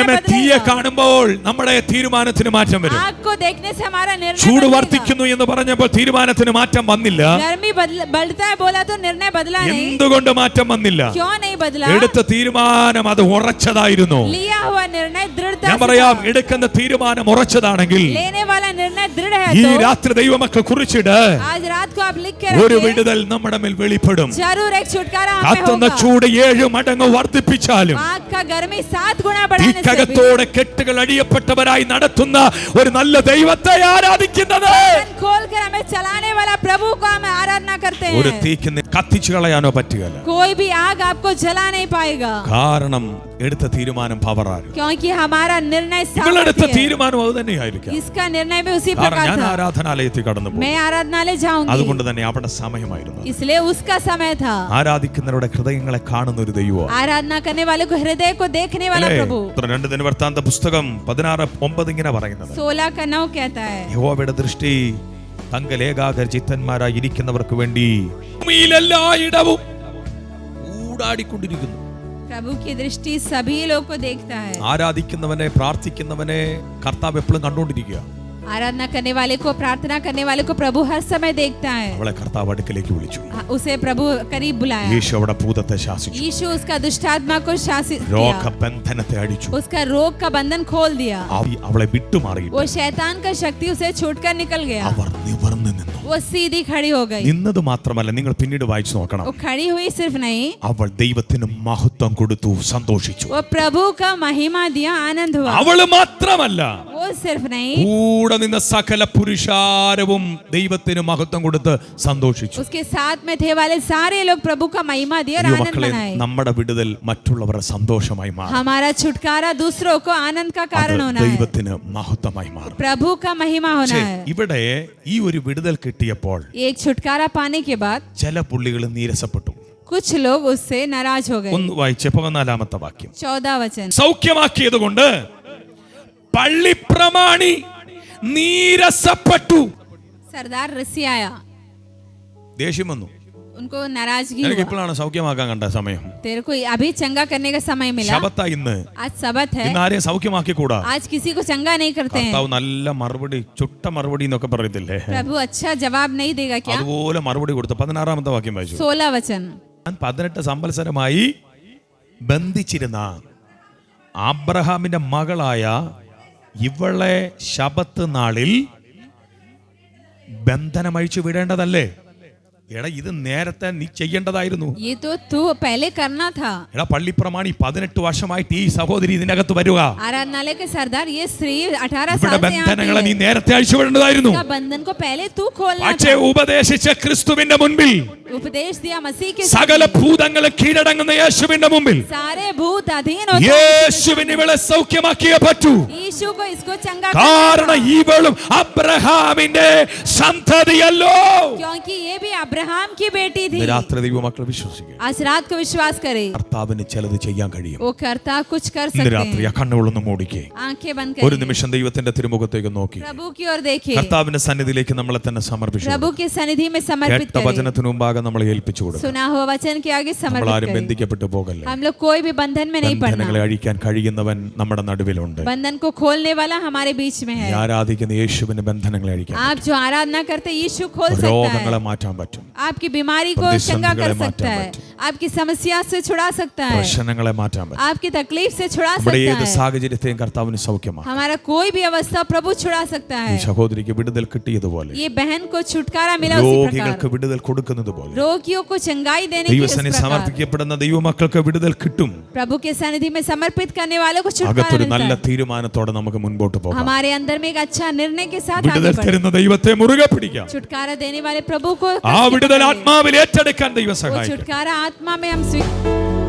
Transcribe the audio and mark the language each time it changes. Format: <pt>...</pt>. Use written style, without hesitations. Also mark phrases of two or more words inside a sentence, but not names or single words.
<ml>ആമേൻ. തീയെ</ml> <hi>बदलेगा.</hi> <ml>കാണുമ്പോൾ നമ്മുടെ തീരുമാനത്തിന് മാറ്റം വരും.</ml> <hi>आग को देखने से हमारा निर्णय</hi> <ml>ചൂട്</ml> <hi>बदलेगा.</hi> <ml>വർദ്ധിക്കുന്നു എന്ന് പറഞ്ഞപ്പോൾ തീരുമാനത്തിന് മാറ്റം വന്നില്ല.</ml> <hi>गर्मी बढ़ता है बोला तो निर्णय बदला नहीं.</hi> <ml>എന്തുകൊണ്ട് മാറ്റം വന്നില്ല?</ml> <hi>क्यों नहीं बदला?</hi> <ml>എടുത്ത തീരുമാനം അത് ഉറച്ചതായിരുന്നു.</ml> <hi>लिया हुआ निर्णय दृढ़ता</hi> <ml>ഞാൻ</ml> <hi>से</hi> <ml>പറയാം,</ml> <hi>था.</hi> <ml>എടുക്കുന്ന തീരുമാനം ഉറച്ചതാണെങ്കിൽ</ml> <hi>लेने वाला निर्णय दृढ़ है</hi> <ml>ഈ</ml> <hi>तो</hi> <ml>രാത്രി ദൈവമക്കൾ കുറിച്ചിട്ട്</ml> <hi>आज रात को आप लिख के</hi> <ml>ഒരു</ml> <hi>रखिए,</hi> <ml>വിടുതൽ നമ്മുടെ മേൽ വെളിപ്പെടും.</ml> <hi>जरूर एक छुटकारा हमें</hi> <ml>കത്തുന്ന</ml> <hi>होगा.</hi> <ml>ചൂട് 7 മടങ്ങ് വർദ്ധിപ്പിച്ചാലും</ml> <hi>आग का गर्मी 7 गुना बढ़ाने से भी</hi> <ml>തീക്കകത്തോടെ കെട്ടുകൾ അടിയപ്പെട്ടവരായി നടത്തുന്ന ഒരു നല്ല ദൈവത്തെ ആരാധിക്കുന്നത്.</ml> <hi>बंधन खोलकर हमें चलाने वाला प्रभु को हम आराधना करते</hi> <ml>ഒരു</ml> <hi>हैं.</hi> <ml>തീക്ക് കത്തിച്ചു കളയാനോ പറ്റുകയില്ല.</ml> <hi>कोई भी आग आपको जला नहीं पाएगा,</hi> <ml>കാരണം എടുത്ത തീരുമാനം പവറാണ്.</ml> <hi>क्योंकि हमारा निर्णय</hi> <ml>നിങ്ങളെടുത്ത</ml> <hi>सामर्थ्य है.</hi> <ml>തീരുമാനം അത് തന്നെയായിരിക്കാം.</ml> <hi>इसका निर्णय भी उसी</hi> <ml>കാരണം</ml> <hi>प्रकार</hi> <ml>ഞാൻ</ml> <hi>था.</hi> <ml>ആരാധനാലയത്തിൽ കടന്നു പോകും.</ml> <hi>मैं आराधनालय जाऊंगी,</hi> <ml>അതുകൊണ്ട് തന്നെ അവിടെ സമയമായിരുന്നു.</ml> <hi>इसलिए उसका समय था.</hi> <ml>ആരാധിക്കുന്നവരുടെ ഹൃദയങ്ങളെ കാണുന്ന ഒരു ദൈവമാണ്.</ml> <hi>आराधना करने वाले को हृदय को देखने वाला प्रभु.</hi> <ml>2 ദിനവൃത്താന്ത പുസ്തകം 16:9 ഇങ്ങനെ പറയുന്നത്,</ml> <hi>16 का 9 कहता है,</hi> <ml>യഹോവയുടെ ദൃഷ്ടി തങ്കൽ ഏകാഗ്ര ചിത്തന്മാരായി ഇരിക്കുന്നവർക്ക് വേണ്ടി ഭൂമിയിലെല്ലായിടവും ഊടാടിക്കൊണ്ടിരിക്കുന്നു.</ml> <hi>प्रभु की दृष्टि सभी लोग को देखता है.</hi> <ml>ആരാധിക്കുന്നവനെ പ്രാർത്ഥിക്കുന്നവനെ കർത്താവ് എപ്പോഴും കണ്ടുകൊണ്ടിരിക്കുക.</ml> <hi>आराधना करने वाले को, प्रार्थना करने वाले को प्रभु हर समय देखता है.</hi> <ml>അവളെ കർത്താവ് അടുക്കലേക്ക് വിളിച്ചു.</ml> <hi>उसे प्रभु करीब बुलाया.</hi> <ml>യേശു അവിടെ ഭൂതത്തെ ശാസിച്ചു.</ml> <hi>यीशु उसका दुष्टात्मा को शासित किया,</hi> <ml>രോഗബന്ധനത്തെ അടിച്ചു.</ml> <hi>उसका रोग का बंधन खोल दिया.</hi> <ml>അവളെ വിട്ടുമാറി.</ml> <hi>वो शैतान का शक्ति उसे छूटकर निकल गया.</hi> <ml>അവർ നിവർന്നു നിന്നു.</ml> <hi>वो सीधी खड़ी हो गई.</hi> <ml>നിന്നത് മാത്രമല്ല, നിങ്ങൾ പിന്നീട് വായിച്ചു നോക്കണം.</ml> <hi>वो खड़ी हुई सिर्फ नहीं,</hi> <ml>അവൾ ദൈവത്തിന് മഹത്വം കൊടുത്തു, സന്തോഷിച്ചു.</ml> <hi>वो प्रभु का महिमा दिया, आनंद हुआ.</hi> <ml>അവള് മാത്രമല്ല,</ml> <hi>वो सिर्फ नहीं,</hi> <ml>കൂടെ നിന്ന സകല പുരുഷാരവും ദൈവത്തിന് മഹത്വം കൊടുത്ത് സന്തോഷിച്ചു.</ml> <hi>उसके साथ में थे वाले सारे लोग प्रभु का महिमा दिया और आनंद</hi> <ml>മക്കളെ,</ml> <hi>मनाए.</hi> <ml>നമ്മുടെ വിടുതൽ മറ്റുള്ളവരുടെ സന്തോഷമായി മാറും.</ml> <hi>हमारा छुटकारा दूसरों को आनंद का कारण होना है,</hi> <ml>ദൈവത്തിന് മഹത്വമായി മാറും.</ml> <hi>प्रभु का महिमा होना</hi> <ml>പക്ഷേ</ml> <hi>है.</hi> <ml>ഇവിടെ ഈ ഒരു വിടുതൽ കിട്ടിയപ്പോൾ</ml> <hi>एक छुटकारा पाने के बाद</hi> <ml>ചില പുള്ളികൾ നീരസപ്പെട്ടു.</ml> <hi>कुछ लोग उससे नाराज हो गए.</hi> <ml>ഒന്ന് വായിച്ചേ 14-ാമത്തെ വാക്യം.</ml> <hi>14 वचन,</hi> <ml>സൗഖ്യമാക്കിയത് കൊണ്ട് പള്ളിപ്രമാണി നീരസപ്പെട്ടു.</ml> <hi>सरदार रसियाया,</hi> <ml>ദേഷ്യം വന്നു.</ml> <hi>उनको नाराजगी</hi> <ml>എനിക്ക്</ml> <hi>हुआ.</hi> <ml>ഇപ്പോഴാണ് സൗഖ്യമാക്കാൻ കണ്ട സമയം.</ml> <hi>तेरे को अभी चंगा करने का समय मिला.</hi> <ml>ശബത്താ ഇന്ന്.</ml> <hi>आज सबत है,</hi> <ml>ഇന്ന് ആരെയും സൗഖ്യമാക്കി കൂടാ.</ml> <hi>आज किसी को चंगा नहीं करते हैं.</hi> <ml>കർത്താവ് നല്ല മറുപടി, ചുട്ട മറുപടി എന്നൊക്കെ പറയത്തില്ലേ,</ml> <hi>प्रभु अच्छा जवाब नहीं देगा क्या?</hi> <ml>അതുപോലെ മറുപടി കൊടുത്തു. 16-ാമത്തെ വാക്യം വായിച്ചു.</ml> <hi>16 वचन,</hi> <ml>ഞാൻ 18 സംവത്സരമായി ബന്ധിച്ചിരുന്ന ആബ്രഹാമിന്റെ മകളായ ഇവളെ ശബത്ത് നാളിൽ ബന്ധനമഴിച്ചു വിടേണ്ടതല്ലേ? എടാ ഇത് നേരത്തെ നീ ചെയ്യേണ്ടതായിരുന്നു.</ml> <hi>ये तो तू पहले करना था.</hi> <ml>എടാ പള്ളിപ്രമാണി 18 വർഷമായിട്ട് ഈ സഹോദരി ഇതിനകത്ത് വരുക.</ml> <hi>आराधनालय के सरदार ये स्त्री 18 साल</hi> <ml>ഇവിടെ</ml> <hi>से</hi> <ml>ബന്ധനങ്ങളെ നീ</ml> <hi>यहाँ</hi> <ml>നേരത്തെ അഴിച്ചുവിടേണ്ടതായിരുന്നു.</ml> <hi>पे है. बंधन को पहले तू खोलना</hi> <ml>പക്ഷേ</ml> <hi>था.</hi> <ml>ഉപദേശിച്ച ക്രിസ്തുവിന്റെ മുൻപിൽ</ml> <hi>उपदेश दिया मसीह के</hi> <ml>സകല ഭൂതങ്ങളെ കീഴടങ്ങുന്ന യേശുവിന്റെ മുമ്പിൽ</ml> <hi>सारे भूत अधीन होते हैं.</hi> <ml>യേശുവിനെ ഇവളെ സൗഖ്യമാക്കിയേ പറ്റൂ.</ml> <hi>यीशु को इसको चंगा</hi> <ml>കാരണം ഇവളും അബ്രഹാമിന്റെ സന്തതിയല്ലോ.</ml> <hi>क्योंकि ये भी अब्राहम की बेटी थी.</hi> <ml>രാത്രി ദൈവമക്കൾ വിശ്വസിക്കുക,</ml> <hi>आज रात को विश्वास करे</hi> <ml>കർത്താവിന് ചിലത് ചെയ്യാൻ കഴിയും.</ml> <hi>वो करता कुछ कर</hi> <ml>ഇന്ന്</ml> <hi>सकते</hi> <ml>രാത്രി</ml> <hi>हैं.</hi> <ml>ആ കണ്ണുകളൊന്ന് മൂടിക്കേ,</ml> <hi>आंखें बंद</hi> <ml>ഒരു</ml> <hi>करें,</hi> <ml>നിമിഷം ദൈവത്തിന്റെ തിരുമുഖത്തേക്ക് നോക്കി</ml> <hi>प्रभु की ओर देखिए,</hi> <ml>കർത്താവിന്റെ സന്നിധിയിലേക്ക് നമ്മളെ തന്നെ സമർപ്പിച്ചു.</ml> <hi>प्रभु के सनिधि में समर्पित</hi> <ml>കേട്ട</ml> <hi>करें.</hi> <ml>വചനത്തിനു മുമ്പാകെ നമ്മളെ ഏൽപ്പിച്ചു കൊടുക്കും.</ml> <hi>सुना हुआ वचन के आगे</hi> <ml>നമ്മൾ</ml> <hi>समर्पित</hi> <ml>ആരും</ml> <hi>करें.</hi> <ml>ബന്ധിക്കപ്പെട്ടു പോകല്ലേ.</ml> <hi>हम लोग कोई भी बंधन में नहीं पड़ना.</hi> <ml>ബന്ധനങ്ങളെ അഴിക്കാൻ കഴിയുന്നവൻ നമ്മുടെ നടുവിലുണ്ട്.</ml> <hi>बंधन को खोलने वाला हमारे बीच में है.</hi> <ml>ആരാധിക്കുന്ന യേശുവിന്റെ ബന്ധനങ്ങളെ അഴിക്കാൻ,</ml> <hi>आप जो आराधना करते यीशु खोल सकता</hi> <ml>രോഗങ്ങളെ</ml> <hi>है.</hi> <ml>മാറ്റാൻ പറ്റും,</ml> <hi>आपकी बीमारी को चंगा कर सकता है. आपकी समस्या से छुड़ा सकता है.</hi> <ml>പ്രശ്നങ്ങളെ മാറ്റാൻ പറ്റും.</ml> <hi>आपकी तकलीफ से छुड़ा</hi> <ml>ഇവിടെ</ml> <hi>सकता</hi> <ml>ഏത്</ml> <hi>है.</hi> <ml>സാഹചര്യത്തെയും കർത്താവിന് സൗഖ്യമാണ്.</ml> <hi>हमारा कोई भी अवस्था प्रभु छुड़ा सकता</hi> <ml>ഈ</ml> <hi>है.</hi> <ml>സഹോദരിക്ക് വിടുതൽ കിട്ടിയതുപോലെ,</ml> <hi>ये बहन को छुटकारा मिला उसी</hi> <ml>രോഗികൾക്ക്</ml> <hi>प्रकार.</hi> <ml>വിടുതൽ കൊടുക്കുന്നത് പോലെ,</ml> <hi>रोगियों को चंगाई देने की उस</hi> <ml>ദൈവസന്നിധി</ml> <hi>प्रकार.</hi> <ml>സമർപ്പിക്കപ്പെടുന്ന ദൈവമക്കൾക്ക് വിടുതൽ കിട്ടും.</ml> <hi>प्रभु के सनिधि में समर्पित करने वालों को छुटकारा</hi> <ml>അകത്തൊരു</ml> <hi>मिलता</hi> <ml>നല്ല</ml> <hi>है.</hi> <ml>തീരുമാനത്തോടെ നമുക്ക് മുൻപോട്ട് പോകാം.</ml> <hi>हमारे अंदर में एक अच्छा निर्णय के साथ</hi> <ml>വിടുതൽ</ml> <hi>आगे बढ़े.</hi> <ml>തരുന്ന ദൈവത്തെ മുറുകെ പിടിക്കാം.</ml> <hi>छुटकारा देने वाले प्रभु को</hi> <ml>ആ വിടുതൽ ആത്മാവിൽ ഏറ്റെടുക്കാൻ ദൈവം</ml> <hi>वो</hi> <ml>സഹായിക്കും.</ml> <hi>छुटकारा आत्मा में हम स्वीकार</hi>